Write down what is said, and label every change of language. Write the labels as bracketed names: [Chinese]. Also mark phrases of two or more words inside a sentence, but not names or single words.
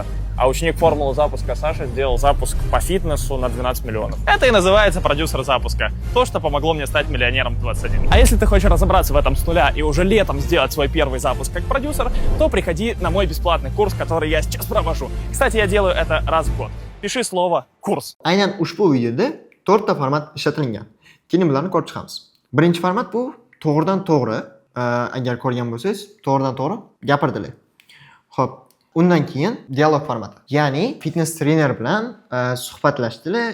[Russian] А ученик формулы запуска Саша сделал запуск по фитнесу на 12 миллионов. Это и называется продюсер запуска. То, что помогло мне стать миллионером в 21. А если ты хочешь разобраться в этом с нуля и уже летом сделать свой первый запуск как продюсер, то приходи на мой бесплатный курс, который я сейчас провожу. Кстати, я делаю это раз в год. Пиши слово «курс». [Uzbek] Aynan ushbu videoda 4 ta format ishlatilgan. Keling bularni ko'rib chiqamiz. Birinchi format bu to'g'ridan-to'g'ri, agar ko'rgan bo'lsangiz, to'g'ridan-to'g'ri gapirdilar. Xo'p, undan keyin dialog formati. Ya'ni fitness trener bilan suhbatlashdilar.